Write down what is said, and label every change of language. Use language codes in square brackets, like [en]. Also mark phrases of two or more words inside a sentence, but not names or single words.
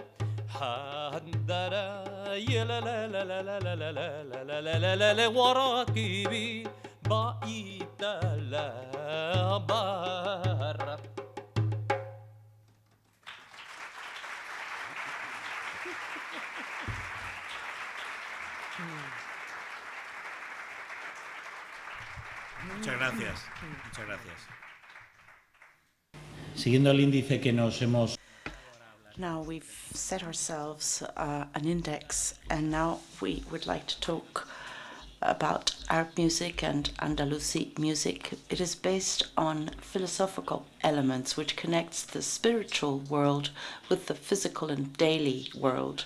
[es] حندرا يا لا لا لا لا لا لا لا لا لا لا لا لا لا وراكبي بعيد لا برا Muchas gracias, muchas gracias. Siguiendo el índice que nos hemos... [en] Now we've set ourselves an index, and now we would like to talk about Arab music and Andalusi music. It is based on philosophical elements which connects the spiritual world with the physical and daily world.